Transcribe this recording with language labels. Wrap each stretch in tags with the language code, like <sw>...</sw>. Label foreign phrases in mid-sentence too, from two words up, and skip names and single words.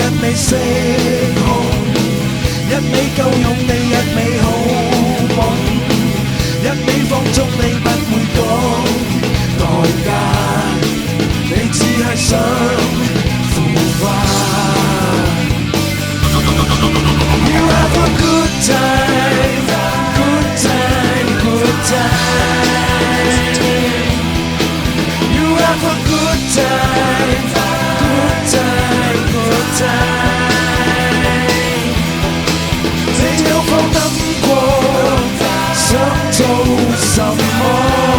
<yue>你釋控，一味夠用你一味好夢，一味放縱你不會講代價，你只係想腐化。</yue> <en>You have a good time, good time, good time. You have a good time, good time, good time.</en> <yue>你有否諗過想做什麼</yue>